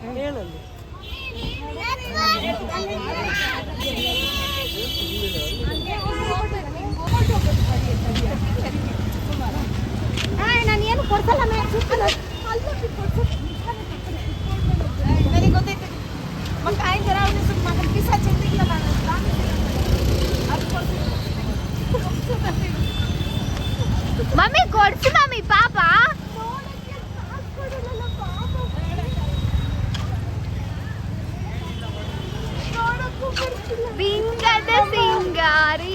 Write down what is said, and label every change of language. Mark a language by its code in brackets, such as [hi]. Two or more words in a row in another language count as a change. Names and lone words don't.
[kn] ನಾನು ಏನು ಕೊಡ್ಸಲ್ಲ ನನಗೆ ಗೊತ್ತೈತೆ. [mr] मग काय करावं मग पिसाचे निघलं [kn] ಮಮ್ಮಿ ಕೊಡ್ಸು ಮಮ್ಮಿ ಪಾಪ. ಬಿಂಗದ ಸಿಂಗಾರಿ.